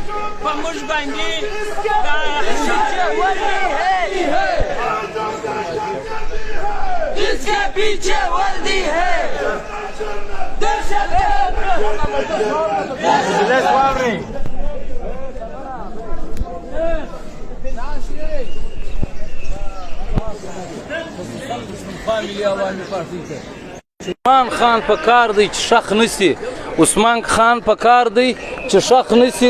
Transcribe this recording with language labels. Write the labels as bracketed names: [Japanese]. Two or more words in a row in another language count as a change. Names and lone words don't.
[Pashto] په موږ باندې دا [Urdu] اس کے پیچھے وردی ہے، دہشت [Pashto] عثمان خان په کار دی چې شخ نسی، عثمان خان په کار دی چې شخ نسی.